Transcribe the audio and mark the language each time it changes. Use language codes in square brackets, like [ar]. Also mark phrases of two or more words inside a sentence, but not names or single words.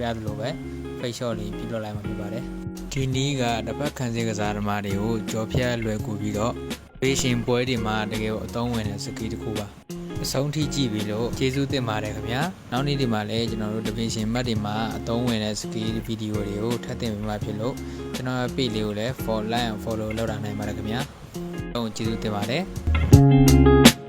[my] သလိုပဲ [en] face shot [my] လေးပြလို့လိုက်မှာဖြစ်ပါတယ်ဒီနည်းကတစ်ဖက်ခံစစ်ကစားသမားတွေကိုကြော်ဖြတ်လွယ်ကူပြီးတော့ vision ပွဲတွေမှာတကယ်အသုံးဝင်တဲ့ skill တစ်ခုပါအဆုံးထိကြည့်ပြီးလို့ကျေးဇူးတင်ပါတယ်ခင်ဗျာနောက်နေ့ဒီမှာလည်းကျွန်တော်တို့ division မှတ်တွေမှာအသုံးဝင်တဲ့ skill ဗီဒီယိုတွေကိုထပ်တင်ပေးမှဖြစ်လို့ကျွန်တော်ရဲ့ page လေးကိုလည်း [en] like and follow [my] လုပ်ထားနိုင်ပါတယ်ခင်ဗျာကျေးဇူးတင်ပါတယ်